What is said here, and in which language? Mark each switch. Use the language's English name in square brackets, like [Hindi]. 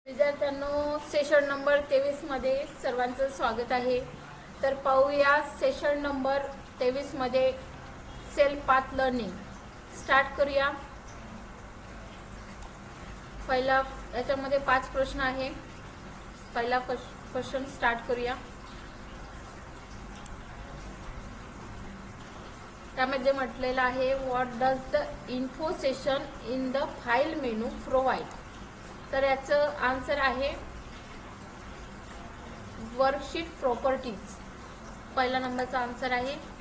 [Marathi] विद्यार्थ्यांनो, session number 23 मध्ये सर्वांचं स्वागत आहे। तर पाहूया सेशन नंबर 23 मध्ये सेल्फ पाथ लर्निंग स्टार्ट करूया। पहिला याच्यामध्ये 5 प्रश्न आहे। पहिला क्वेश्चन स्टार्ट करूया। त्यामध्ये म्हटलेलं आहे [English] What does the info session in the file menu provide. [Marathi] तर याचं आन्सर आहे वर्कशीट प्रॉपर्टीज। पहिला नंबरचा आन्सर आहे।